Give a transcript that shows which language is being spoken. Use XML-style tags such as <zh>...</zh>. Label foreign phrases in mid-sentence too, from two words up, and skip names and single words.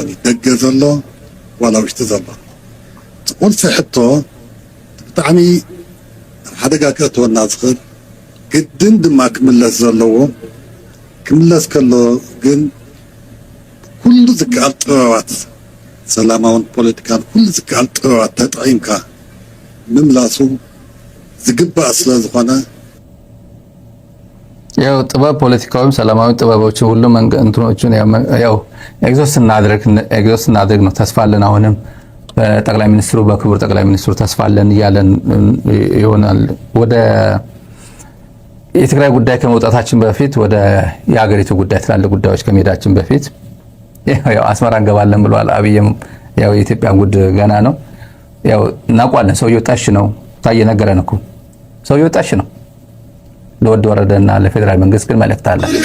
<ti>እዩ። ደገ ዘሎ ዋላ ውሽጢ ዘሎ ቁልፊ ሕቶ ብጣዕሚ ኣብ ሓደጋ ክእትወና ዝኽእል ግድን ድማ ክምለስ ዘለዎ ክምለስ ከሎ ግን ኩሉ ዝከኣል ጥበባት ሰላማውን ፖለቲካን ኩሉ ዝከኣል ጥበባት ተጠቒምካ ምምላሱ ዝግባእ ስለ ዝኾነ</ti> <am>ያው ጥበብ ፖለቲካውም ሰላማዊ ጥበቦች ሁሉ እንትኖችን ያው ኤግዞስት እናድርግ ነው። ተስፋ አለን። አሁንም በጠቅላይ ሚኒስትሩ በክቡር ጠቅላይ ሚኒስትሩ ተስፋ አለን እያለን ይሆናል። ወደ የትግራይ ጉዳይ ከመውጣታችን በፊት ወደ የሀገሪቱ ጉዳይ ትላልቅ ጉዳዮች ከመሄዳችን በፊት ያው አስመራ እንገባለን ብሏል አብይም። ያው የኢትዮጵያ ጉድ ገና ነው። ያው እናውቃለን። ሰውየው ጣሽ ነው። ታየ ነገረን እኮ ሰውየው ጣሽ ነው። ለወድ ወረደና ለፌደራል መንግስት ግን መልእክት አለ።</am>